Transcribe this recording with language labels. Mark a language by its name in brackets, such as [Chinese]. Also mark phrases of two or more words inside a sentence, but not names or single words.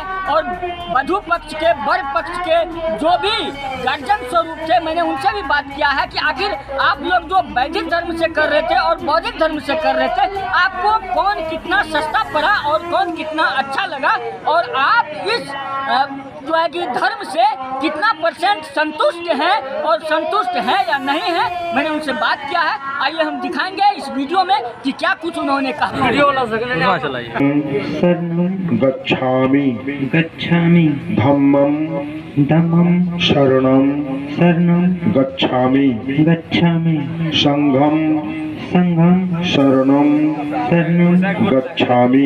[Hindi] और वधु पक्ष के, वर पक्ष के जो भी गार्जियन स्वरूप थे, मैंने उनसे भी बात किया है कि आखिर आप लोग जो वैदिक धर्म से कर रहे थे और बौद्धिक धर्म से कर रहे थे, आपको कौन कितना सस्ता पड़ा और कौन कितना अच्छा लगा, और आप इस जो है कि धर्म से कितना % संतुष्ट हैं और संतुष्ट हैं या नहीं है। मैंने उनसे बात किया है। आइए हम दिखाएंगे इस वीडियो में कि क्या कुछ उन्होंने कहा। वीडियो वाला [Pali] गच्छामि गच्छामि धम्मं धम्मं शरणं शरणं गच्छामि गच्छामि संघं संघं शरणं शरणं गच्छामि